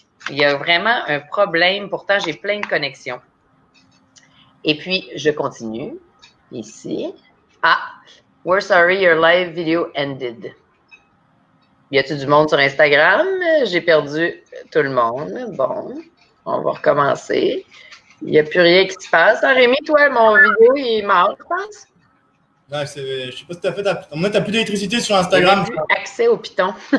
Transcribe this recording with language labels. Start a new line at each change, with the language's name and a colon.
French: Il y a vraiment un problème. Pourtant, j'ai plein de connexions. Et puis, je continue. Ici.
English: Ah, we're sorry, your live video ended.
French: Y a-t-il du monde sur Instagram? J'ai perdu tout le monde. Bon, on va recommencer. Il n'y a plus rien qui se passe. Ah, Rémi, toi, mon vidéo, il est mort, je pense. Ouais, je sais pas si tu as fait. Moi, tu n'as plus d'électricité sur Instagram. J'ai accès au Python.